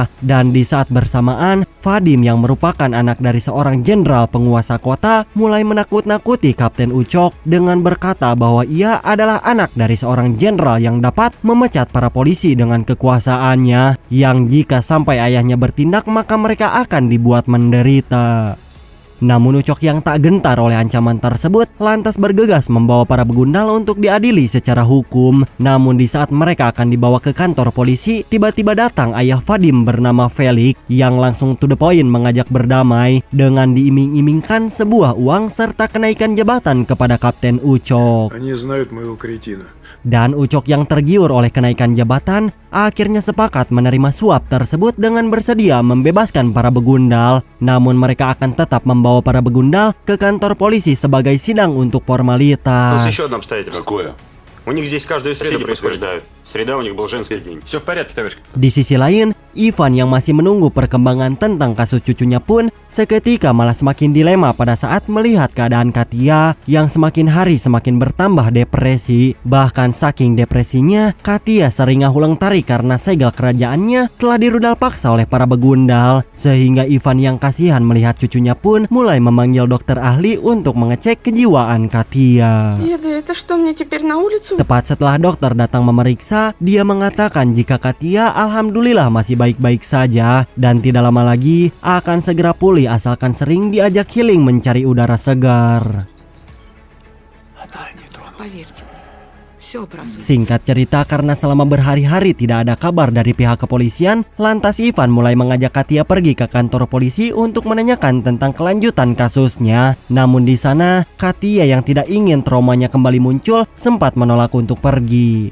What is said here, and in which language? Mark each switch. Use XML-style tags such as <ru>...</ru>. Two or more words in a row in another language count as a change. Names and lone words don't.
<id>Dan di saat bersamaan, Vadim yang merupakan anak dari seorang jenderal penguasa kota mulai menakut-nakuti Kapten Ucok dengan berkata bahwa ia adalah anak dari seorang jenderal yang dapat memecat para polisi dengan kekuasaannya, yang jika sampai ayahnya bertindak maka mereka akan dibuat menderita. Namun Ucok yang tak gentar oleh ancaman tersebut lantas bergegas membawa para begundal untuk diadili secara hukum. Namun di saat mereka akan dibawa ke kantor polisi, tiba-tiba datang ayah Vadim bernama Felix yang langsung</id> <en>to the point</en> <id>mengajak berdamai dengan diiming-imingkan sebuah uang serta kenaikan jabatan kepada Kapten Ucok.</id> <ru>Они знают моего кретина.</ru> <id>Dan Ucok yang tergiur oleh kenaikan jabatan akhirnya sepakat menerima suap tersebut dengan bersedia membebaskan para begundal. Namun mereka akan tetap membawa para begundal ke kantor polisi sebagai sidang untuk formalitas.</id> <ru>Еще одно обстоятельство. Какое? У них здесь каждую среду происходит. Среда у них был женский день. Все в порядке, товарищ.</ru> <id>Di sisi lain, Ivan yang masih menunggu perkembangan tentang kasus cucunya pun seketika malah semakin dilema pada saat melihat keadaan Katia yang semakin hari semakin bertambah depresi. Bahkan saking depresinya, Katia sering</id> <su>ngahuleng tarik</su> <id>karena segel kerajaannya telah dirudal paksa oleh para begundal. Sehingga Ivan yang kasihan melihat cucunya pun mulai memanggil dokter ahli untuk mengecek kejiwaan Katia.</id> <ru>Деда, это что, мне теперь на улицу?</ru> <id>Tepat setelah dokter datang memeriksa, dia mengatakan jika Katia alhamdulillah masih baik-baik saja dan tidak lama lagi akan segera pulih asalkan sering diajak healing mencari udara segar.</id> <ru>Поверьте, все правда.</ru> <id>Singkat cerita, karena selama berhari-hari tidak ada kabar dari pihak kepolisian, lantas Ivan mulai mengajak Katia pergi ke kantor polisi untuk menanyakan tentang kelanjutan kasusnya. Namun di sana, Katia yang tidak ingin traumanya kembali muncul sempat menolak untuk pergi.</id>